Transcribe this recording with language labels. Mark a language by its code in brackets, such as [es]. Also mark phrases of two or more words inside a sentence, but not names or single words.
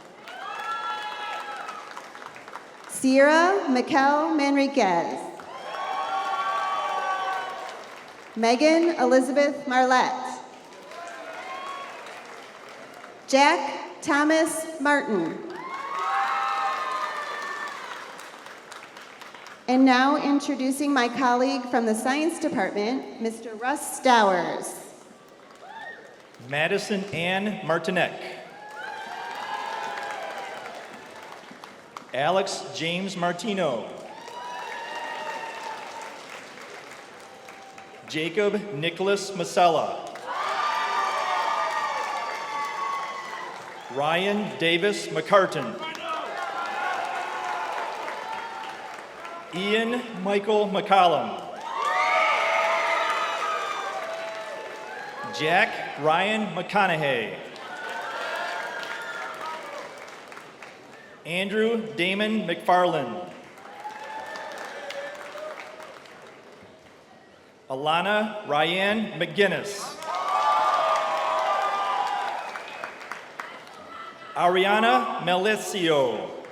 [en] Sierra Mikel Manriquez. Megan Elizabeth Marlette. Jack Thomas Martin. And now introducing my colleague from the Science Department, Mr. Russ Stowers. Madison Ann Martinek. Alex James Martino. Jacob Nicholas Masella. Ryan Davis McCartan. Ian Michael McCollum. Jack Ryan McConaughey. Andrew Damon McFarland. Alana Ryan McGinnis. Ariana Melicio.